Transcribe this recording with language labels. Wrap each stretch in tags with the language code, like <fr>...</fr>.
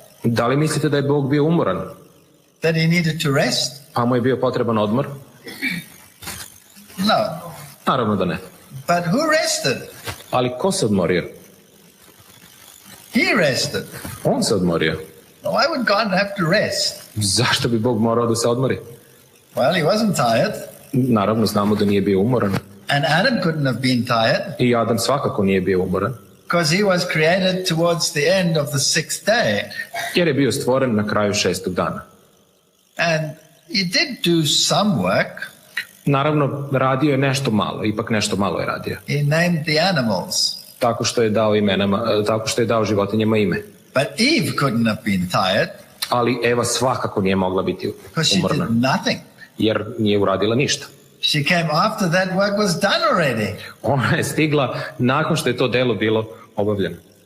<sr>Da li mislite da je Bog bio umoran?</sr> <en>That he needed to rest?</en> <sr>Pa mu je bio potreban odmor?</sr> <en>No.</en> <sr>Naravno da ne.</sr> <en>But who rested?</en> <sr>Ali ko se odmorio?</sr> <en>He rested.</en> <sr>On se odmorio.</sr> <en>Why would God have to rest?</en> <sr>Zašto bi Bog morao da se odmori?</sr> <en>Well, he wasn't tired.</en> <sr>Naravno, znamo da nije bio umoran.</sr> <en>And Adam couldn't have been tired.</en> <sr>I Adam svakako nije bio umoran.</sr> <en>Because he was created towards the end of the 6th day.</en> <sr>Jer je bio stvoren na kraju 6. dana.</sr> <en>And he did do some work.</en> <sr>Naravno, radio je nešto malo, ipak nešto malo je radio.</sr> <en>He named the animals.</en> <sr>Tako što je dao životinjama ime.</sr> <en>But Eve couldn't have been tired.</en> <sr>Ali Eva svakako nije mogla biti umorna.</sr> <en>She did nothing.</en> <sr>Jer nije uradila ništa.</sr> <en>She came after that work was done already.</en> <sr>Ona je stigla nakon što je to delo bilo obavljeno.</sr>